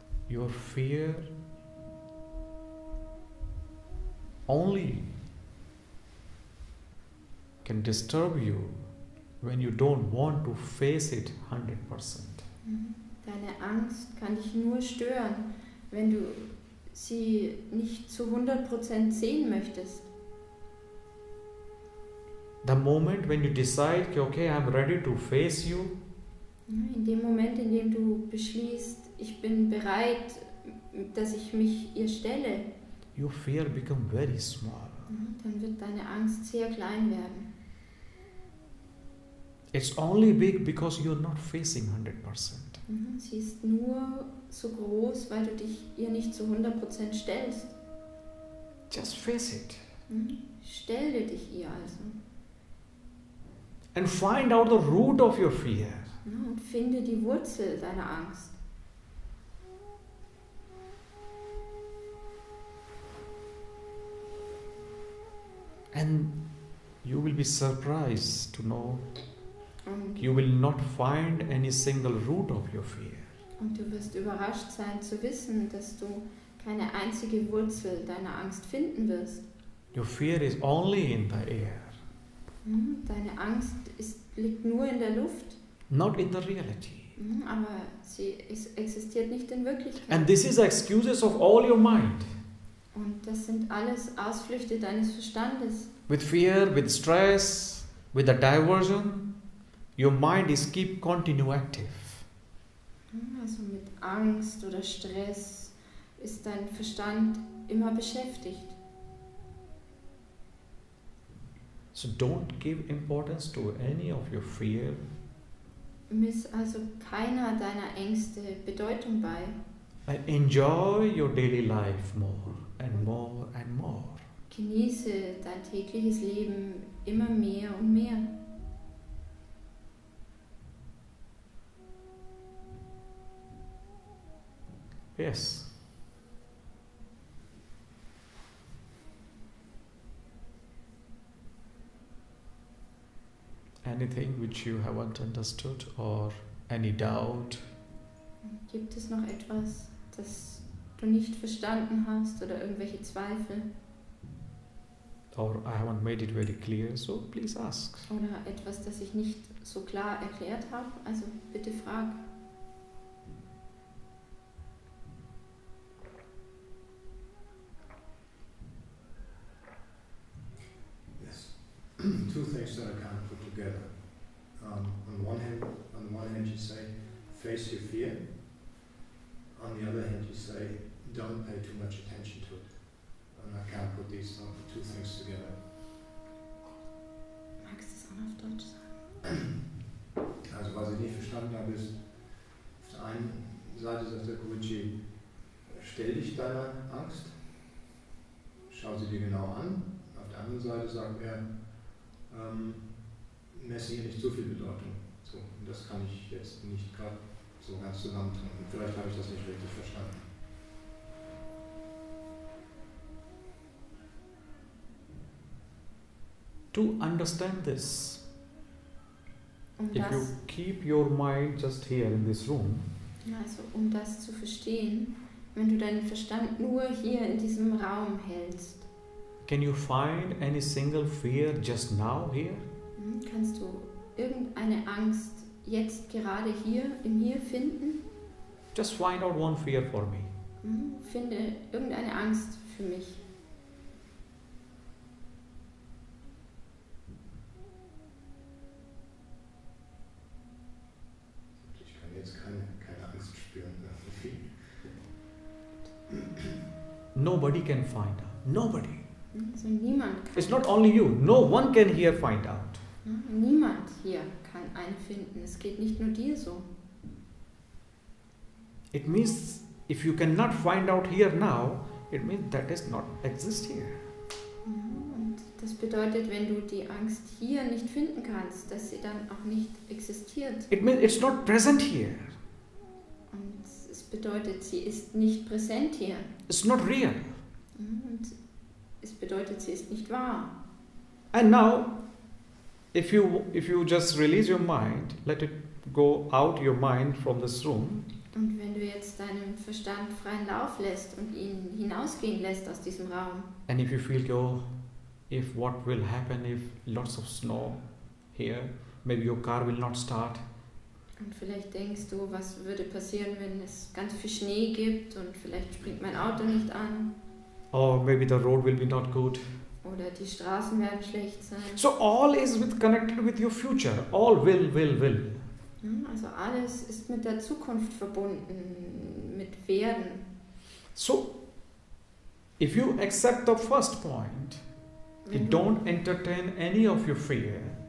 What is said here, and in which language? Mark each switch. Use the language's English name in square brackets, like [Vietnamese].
[English] Your fear only can disturb you when you don't want to face it 100%. [German] Deine Angst kann dich nur stören, wenn du sie nicht zu 100% sehen möchtest. [English] The moment when you decide, okay, I'm ready to face you, [German] In dem Moment, in dem du beschließt, ich bin bereit, dass ich mich ihr stelle, [English] your fear become very small. [German] dann wird deine Angst sehr klein werden. [English] It's only big because you're not facing 100%. [German] Sie ist nur so groß, weil du dich ihr nicht zu 100% stellst. [English] Just face it. [German] Stelle dich ihr also. [English] And find out the root of your fear. [German] Und finde die Wurzel deiner Angst. [English] And you will be surprised to know [German] Und, [English] you will not find any single root of your fear. [German] und du wirst überrascht sein zu wissen, dass du keine einzige Wurzel deiner Angst finden wirst. [English] Your fear is only in the air, [German] Deine Angst liegt nur in der Luft, [English] not in the reality. [German] aber sie existiert nicht in Wirklichkeit. [English] And this is excuses of all your mind. [German] Und das sind alles Ausflüchte deines Verstandes. [English] With fear, with stress, with a diversion, your mind is continue active. [German] Also mit Angst oder Stress ist dein Verstand immer beschäftigt. [English] So don't give importance to any of your fear. [German] Miss also keiner deiner Ängste Bedeutung bei. [English] And enjoy your daily life more and more and more. [German] Genieße dein tägliches Leben immer mehr und mehr. [English] Yes. Anything which you haven't understood or any doubt? [German] Gibt es noch etwas, das du nicht verstanden hast oder irgendwelche Zweifel? [English] Or I haven't made it very clear, so please ask. [German] Oder etwas, das ich nicht so klar erklärt habe? Also bitte frag. [English] Yes. Two things that I can't put together. On one hand you say, face your fear. On the other hand you say, don't pay too much attention to it. And I can't put these two things together. [German] Magst du es auch noch auf Deutsch sagen? Also was ich nicht verstanden habe ist, auf der einen Seite sagt der Guruji, stell dich deiner Angst, schau sie dir genau an. Auf der anderen Seite sagt er, messe ihr nicht so viel Bedeutung. So, und das kann ich jetzt nicht gerade so ganz zusammentun. Vielleicht habe ich das nicht richtig verstanden. [English] To understand this, if you [German] Das, [English] keep your mind just here in this room, [German] also um das zu verstehen, wenn du deinen Verstand nur hier in diesem Raum hältst, [English] can you find any single fear just now here? [German] kannst du irgendeine Angst jetzt gerade hier im Hier finden? [English] Just find out one fear for me. [German] Finde irgendeine Angst für mich. Ich kann jetzt keine Angst spüren. [English] Nobody can find out. Nobody. [German] Also niemand kann. [English] It's not only you. No one can here find out. [German] Niemand hier kann einen finden. Es geht nicht nur dir so. [English] It means if you cannot find out here now, it means that does not exist here. [German] Und das bedeutet, wenn du die Angst hier nicht finden kannst, dass sie dann auch nicht existiert. [English] It means it's not present here. [German] Und es bedeutet, sie ist nicht präsent hier. [English] It's not real. [German] Und es bedeutet, sie ist nicht wahr. [English] And now, if you just release your mind, let it go out your mind from this room, [German] Und wenn du jetzt deinem Verstand freien Lauf lässt und ihn hinausgehen lässt aus diesem Raum, [English] and if you feel, oh, if what will happen if lots of snow here, maybe your car will not start. [German] und vielleicht denkst du, was würde passieren, wenn es ganz viel Schnee gibt und vielleicht springt mein Auto nicht an [English] Or maybe the road will be not good. [German] oder die Straßen werden schlecht sein. [English] So all is connected with your future. All will. [German] Also alles ist mit der Zukunft verbunden, mit Werden. [English] So if you accept the first point, you don't entertain any of your fear.